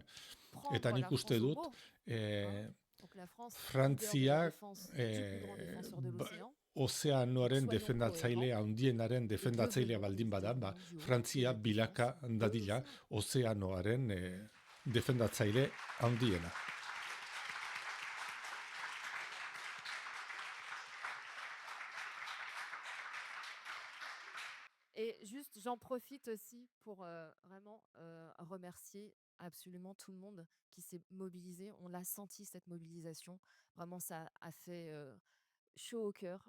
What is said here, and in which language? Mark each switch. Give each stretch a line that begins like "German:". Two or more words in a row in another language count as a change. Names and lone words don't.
Basque: Eta nik uste dut Frantziak ozeanoaren defendatzailea, handienaren defendatzailea baldin bada, Frantzia bilaka dadila ozeanoaren defendatzaile handiena.
French: Et juste, j'en profite aussi pour vraiment remercier absolument tout le monde qui s'est mobilisé. On l'a senti, cette mobilisation. Vraiment, ça a fait chaud au cœur.